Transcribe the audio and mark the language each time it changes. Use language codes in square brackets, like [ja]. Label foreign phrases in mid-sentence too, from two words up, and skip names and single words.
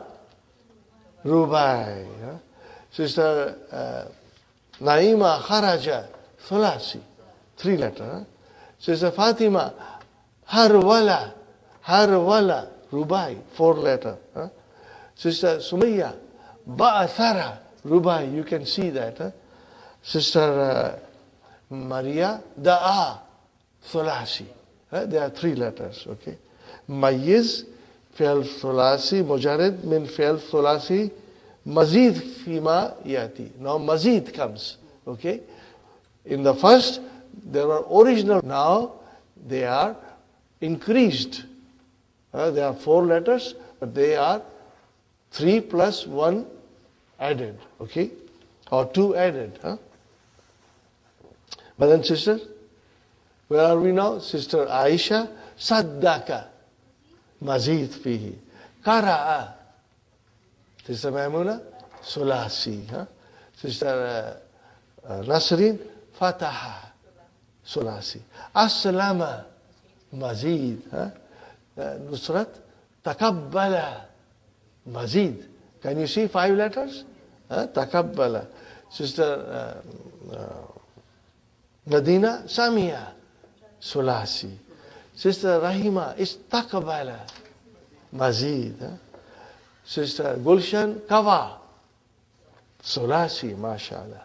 [en] Rubai. Sister Naima, Kharaja. Sulasi. 3 letters. Sister Fatima, Harwala. Harwala. Rubai. 4 letters. Sister Sumaya, Ba'athara. Rubai. You can see that. Sister Maria, Da'a. Thulasi. There are 3 letters. Okay. [ar] ميّز، فعل ثلاثي، مجرد من فعل ثلاثي، مزيد فيما يأتي. [en] Now mazid comes. Okay. In the first, they were original. Now they are increased. There are 4 letters, but they are 3 plus 1 added. Okay. Or 2 added. Brothers and sisters, where are we now? Sister Aisha, Saddaka, [ar] مزيد فيه. [en] Kara'a. Sister Maimuna, Sulasi. Sister Nasrin, Fataha, Sulasi. As-Salama, Mazid. Nusrat, Takabbala, Mazid. Can you see 5 letters? Takabbala. Sister Nadina, Samia, Sulasi. Sister Rahima, Istakbala, Mazid. Sister Gulshan, Kawa, Sulasi, mashallah.